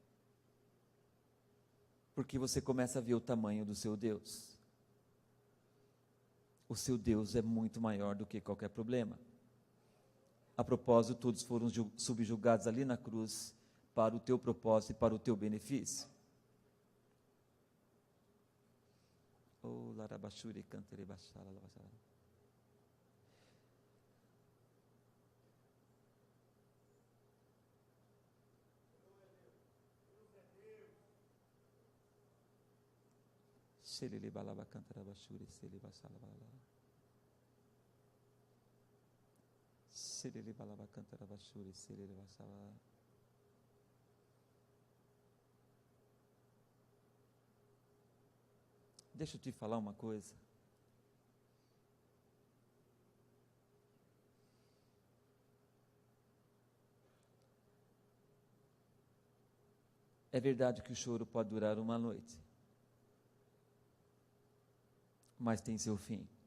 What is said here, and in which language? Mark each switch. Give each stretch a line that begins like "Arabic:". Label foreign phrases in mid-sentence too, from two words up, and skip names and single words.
Portuguese: Porque você começa a ver o tamanho do seu Deus. O seu Deus é muito maior do que qualquer problema. A propósito, todos foram subjugados ali na cruz para o teu propósito e para o teu benefício. Oh, larabashuri cantere bachala lavachala. Shelele balaba cantara bashuri sele bachala balala. Shelele balaba cantara bashuri sele bachala. Deixa eu te falar uma coisa. É verdade que o choro pode durar uma noite, mas tem seu fim.